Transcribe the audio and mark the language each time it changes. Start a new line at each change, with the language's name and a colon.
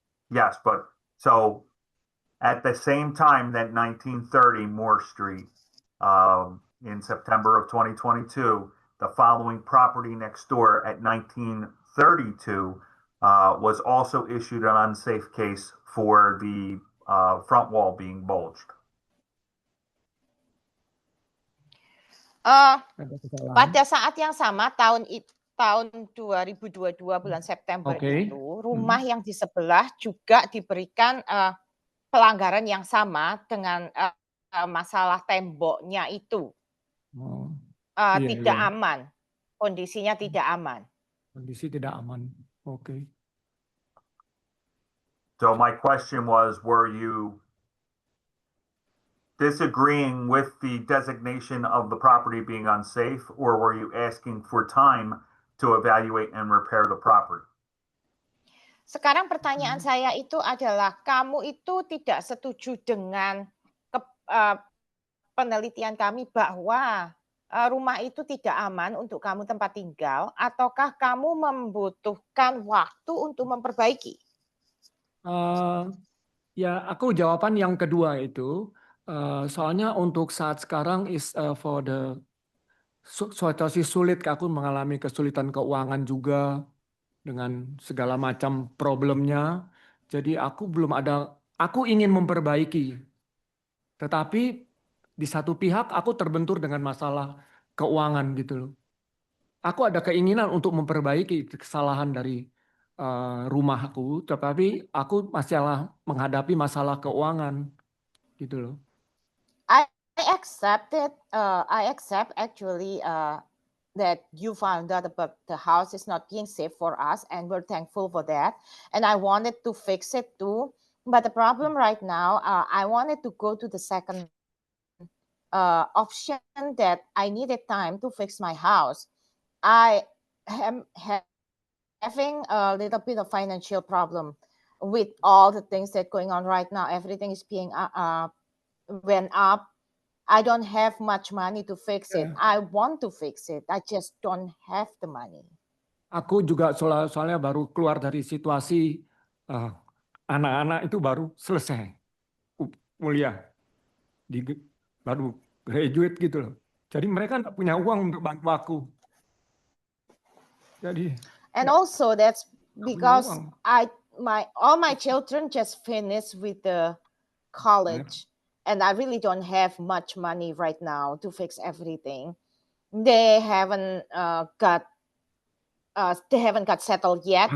English: Yes, but so at the same time that 1930 Moore Street, in September of 2022, the following property next door at 1932 was also issued an unsafe case for the front wall being bulged.
Indonesian: Pada saat yang sama tahun 2022 bulan September itu, rumah yang di sebelah juga diberikan pelanggaran yang sama dengan masalah temboknya itu. Tidak aman, kondisinya tidak aman. Kondisi tidak aman. Okay. So my question was, were you disagreeing with the designation of the property being unsafe, or were you asking for time to evaluate and repair the property? Sekarang pertanyaan saya itu adalah, kamu itu tidak setuju dengan penelitian kami bahwa rumah itu tidak aman untuk kamu tempat tinggal, ataukah kamu membutuhkan waktu untuk memperbaiki? Ya, aku jawaban yang kedua itu. Soalnya untuk saat sekarang
English: for the
Indonesian: situasi sulit, aku mengalami kesulitan keuangan juga dengan segala macam problemnya. Jadi aku ingin memperbaiki. Tetapi di satu pihak aku terbentur dengan masalah keuangan gitu loh. Aku ada keinginan untuk memperbaiki kesalahan dari rumahku, tetapi aku masih menghadapi masalah keuangan gitu loh.
English: I accept actually that you found out about the house is not being safe for us, and we're thankful for that. And I wanted to fix it too. But the problem right now, I wanted to go to the second option that I needed time to fix my house. I having a little bit of financial problem with all the things that going on right now. Everything is being went up. I don't have much money to fix it. I want to fix it. I just don't have the money.
Indonesian: Aku juga soalnya baru keluar dari situasi anak-anak itu baru selesai kuliah, baru graduate gitu loh. Jadi mereka nggak punya uang untuk bantu aku. Jadi.
English: And also that's because all my children just finished with the college. And I really don't have much money right now to fix everything. They haven't got settled yet.